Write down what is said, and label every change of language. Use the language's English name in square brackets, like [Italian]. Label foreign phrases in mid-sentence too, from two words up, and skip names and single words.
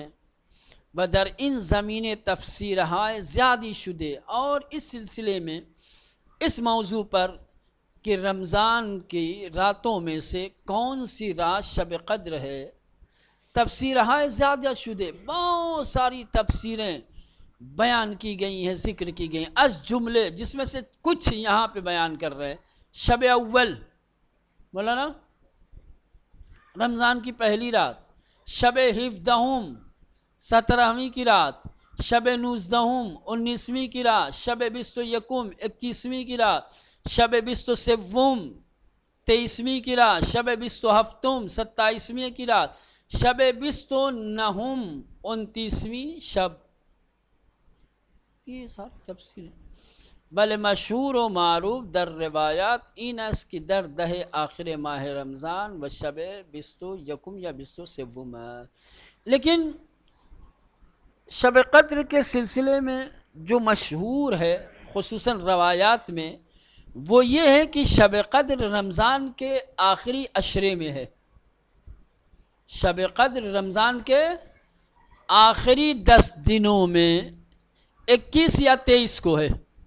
[Persian] بدر ان زمین تفسیرہائے زیادی شدے، [Urdu] اور اس سلسلے میں اس موضوع پر کہ رمضان کی راتوں میں سے کون سی رات شب قدر ہے، [Persian] تفسیرہائے زیادہ شدہ [Urdu] بہت ساری تفسیریں بیان کی گئی ہیں، ذکر کی گئی ہیں، [Persian] از جملے [Urdu] جس میں سے کچھ یہاں پہ بیان کر رہے ہیں۔ [Persian] شب اول [Urdu] مولانا رمضان کی پہلی رات، [Persian] شب ہفدہم [Urdu] 17ویں کی رات، [Persian] شب نوزدہم [Urdu] 19ویں کی رات، [Persian] شب بیست و یکم 21ویں [Urdu] کی رات، [Persian] شب بیست و سوم 23ویں [Urdu] کی رات، [Persian] شب بیست و ہفتم 27ویں [Urdu] کی رات، [Persian] شب بیست و نہم 29ویں شب۔ [Urdu] یہ ساری تفسیریں [Persian] بل مشہور و معروف در روایات این است کہ در دہ آخر ماہ رمضان و شب بیست و یکم یا بیست و سوم ہے۔ [Urdu] لیکن شب قدر کے سلسلے میں جو مشہور ہے خصوصاً روایات میں وہ یہ ہے کہ شب قدر رمضان کے آخری عشرے میں ہے۔ شب قدر رمضان کے آخری 10 دنوں میں 21 یا 23 کو ہے۔